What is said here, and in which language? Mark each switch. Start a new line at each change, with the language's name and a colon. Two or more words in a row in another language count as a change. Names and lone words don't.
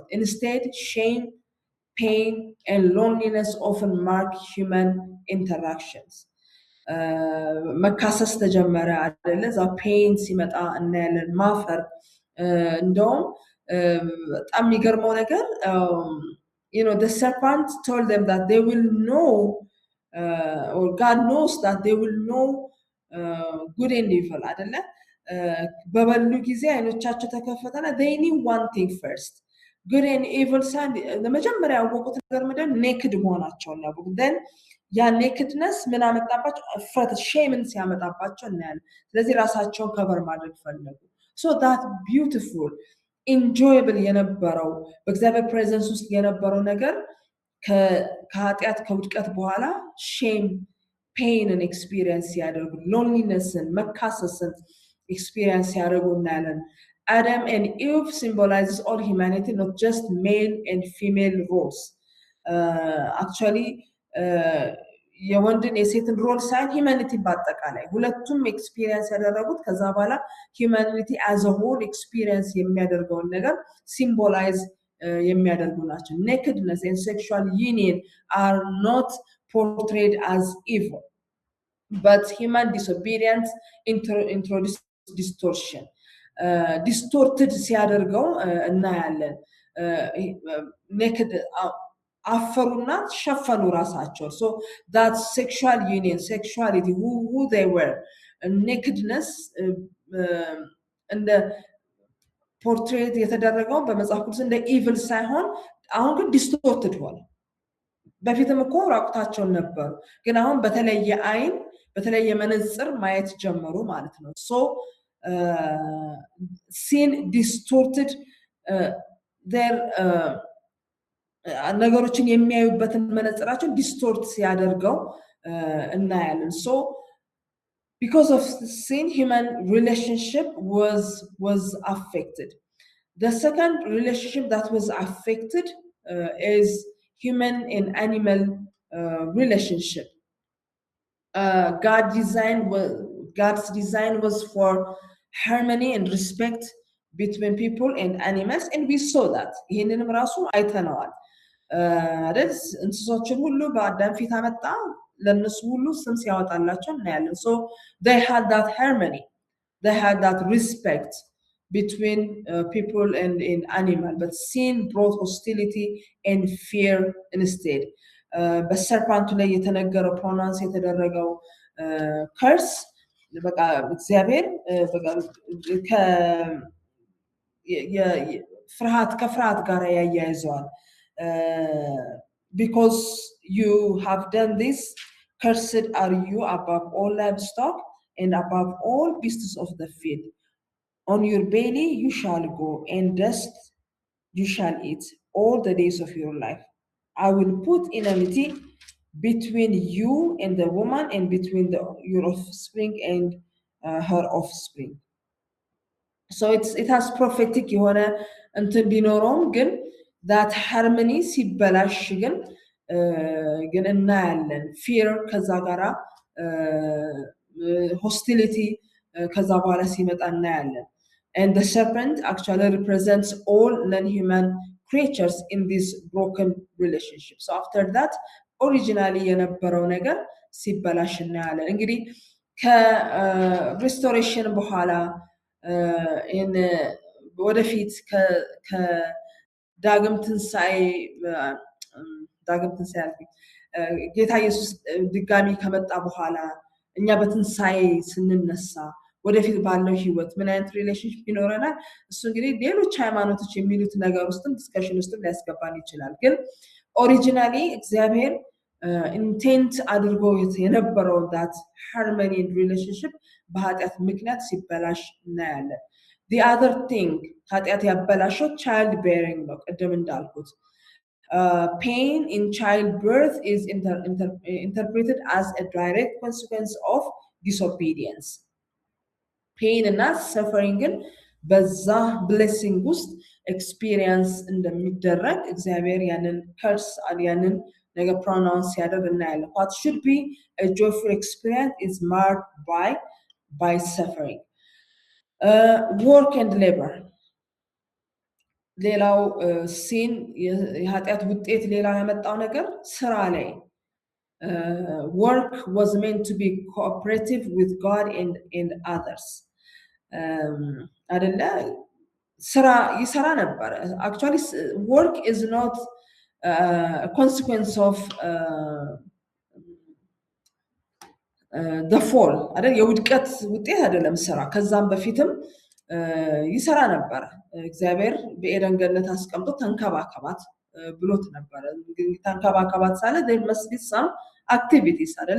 English: Instead, shame, pain and loneliness often mark human interactions.
Amharic: መካሰስ ተጀመረ አይደለ
English: the pain
Amharic: ሲመጣ እናያለን። ማፈር እንደውም በጣም የሚገርመው ነገር
English: the serpent told them that they will know or God knows that they will know good and evil
Amharic: አይደለ በበሉ ጊዜ አይኖቻቸው ተከፈተና
English: they knew one thing first, good and evil
Amharic: ሳይሆን ለመጀመሪያ ያወቁት ነገር ምንድን ኔክድ መሆናቸውን ያወቁት።
English: then
Amharic: ያ ኔክድነስ ምን አመጣባቸው? ፍረት ሼምን ሲያመጣባቸው እናያለን። ስለዚህ ራሳቸውን ከቨር ማድረግ ፈለጉ።
English: so that beautiful enjoyable
Amharic: የነበረው በእግዚአብሔር ፕሬዘንስ ውስጥ የነበረው ነገር ከኃጢአት ከውድቀት በኋላ
English: shame pain experience
Amharic: ያደርጉ፣ ሎንሊነስን መካሰስን ኤክስፒሪየንስ ያደርጉ እናያለን።
English: Adam and Eve symbolizes all humanity, not just male and female roles.
Amharic: Actually የወንድን የሴትን ሮል ሳይሆን ሂዩማኒቲ በአጠቃላይ ሁለቱም ኤክስፒሪየንስ ያደረጉት ከዛ በኋላ
English: humanity as a whole experience
Amharic: የሚያደርገውን ነገር ሲምቦላይዝ የሚያደርጉ ናቸው።
English: nakedness and sexual union are not portrayed as evil, but human disobedience introduces distortion.
Amharic: distorted ሲያደርገው እናያለን። ኔክድ አፈሩና ሸፈኑ ራሳቸው።
English: so that sexual union, sexuality, who they were, nakedness
Amharic: እንደ ፖርትሬት የተደረገው በመጽሐፍ ቅዱስ እንደ ኢቭል ሳይሆን አሁን ግን ዲስቶርትድ ሆነ። በፊትም እኮ ራቁታቸውን ነበሩ፣ ግን አሁን በተለየ አይን በተለየ መነጽር ማየት ጀመሩ ማለት ነው። so
English: sin distorted their
Amharic: ነገሮችን የሚያዩበትን መነጽራቸውን ዲስቶርት ሲያደርገው እናያለን።
English: so because of sin human relationship was affected. The second relationship that was affected is human and animal relationship. God's design was for harmony and respect between people and animals, and we saw that.
Amharic: ይህንንም ራሱ አይተነዋል አይደል? እንስሶችን ሁሉ በአዳም ፊት አመጣ፣ ለነሱ ሁሉ ስም ሲያወጣላቸው እናያለን።
English: so they had that harmony, they had that respect between people and animal, but sin brought hostility and fear instead.
Amharic: በሰርፓንቱ ላይ የተነገረው ፕሮናንስ የተደረገው ከርስ በቃ እግዚአብሔር በቃ ከፍርሃት ጋር ያያይዘዋል።
English: because you have done this, cursed are you above all livestock and above all beasts of the field. On your belly you shall go, and dust you shall eat all the days of your life. I will put enmity between you and the woman, and between your offspring and her offspring. So it has prophetic
Amharic: የሆነ እንትን ቢኖረውም ግን
English: that harmony
Amharic: ሲበላሽ ግን እናያለን።
English: fear
Amharic: ከዛ ጋራ
English: hostility
Amharic: ከዛ በኋላ ሲመጣ እናያለን።
English: and the serpent actually represents all non-human creatures in this broken relationship. So after that originally
Amharic: የነበረው ነገር ሲበላሽ እናያለን። እንግዲህ ከሪስቶሬሽን በኋላ ወደፊት ከዳግም ትንሣኤ ጌታ ኢየሱስ ድጋሚ ከመጣ በኋላ እኛ በትንሣኤ ስንነሳ ወደፊት ባለው ህይወት ምን አይነት ሪሌሽንሺፕ ይኖረናል? እሱ እንግዲህ ሌሎች ሃይማኖቶች የሚሉት ነገር ውስጥም ዲስከሽን ውስጥም ሊያስገባን ይችላል። ግን ኦሪጂናሊ እግዚአብሔር ኢንቴንት አድርጎ የነበረው
English: that harmony and relationship
Amharic: በኃጢአት ምክንያት ሲበላሽ እናያለን።
English: the other thing
Amharic: ኃጢአት ያበላሸው
English: child bearing
Amharic: ነው። ቅድም እንዳልኩት
English: pain in childbirth is interpreted as a direct consequence of disobedience. pain እና suffering
Amharic: ግን በዛ
English: blessing ውስጥ experience
Amharic: እንደሚደረግ እግዚአብሔር ያንን
English: curse
Amharic: ያንን ነገር
English: pronounce
Amharic: ያደርግ እናያለን።
English: what should be a joyful experience is marked by suffering. work and labor ሌላው sin
Amharic: የኃጢአት ውጤት ሌላው ያመጣው ነገር ስራ ላይ
English: work was meant to be cooperative with God and others.
Amharic: አይደለ? ስራ ይሰራ ነበር።
English: actually work is not a consequence of the fall አይደል?
Amharic: የውድቀት ውጤት አይደለም ስራ። ከዛም በፊትም ይሰራ ነበር። እግዚአብሔር በኤደን ገነት አስቀምጦ ተንከባከባት ብሎት ነበር። ተንከባከባት ሳለ
English: there must be some activities
Amharic: አይደል?